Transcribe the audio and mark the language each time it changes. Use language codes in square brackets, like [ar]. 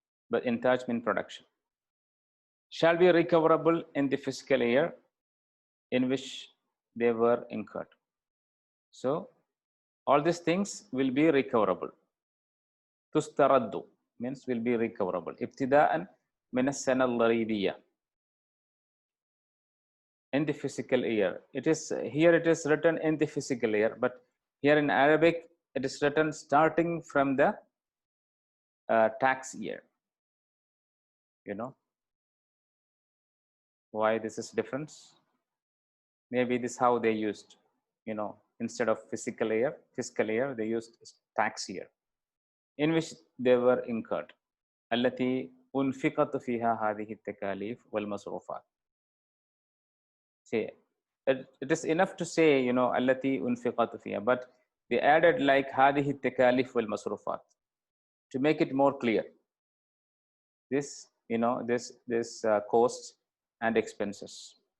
[en] But إنتاج mean production. Shall be recoverable in the fiscal year in which they were incurred. So all these things will be recoverable. تسترد means will be recoverable. [ar] ابتداء من السنة الضريبية. [en] In the fiscal year. It is here it is written in the fiscal year, but here in Arabic it is written starting from the tax year. You know why this is difference? Maybe this is how they used, you know, instead of fiscal year, they used tax year in which they were incurred. [ar] التي أنفقت فيها هذه التكاليف والمصروفات. [en] See, it is enough to say, you know, [ar] التي أنفقت فيها, [en] but they added like [ar] هذه التكاليف والمصروفات [en] to make it more clear. This, you know, this costs and expenses.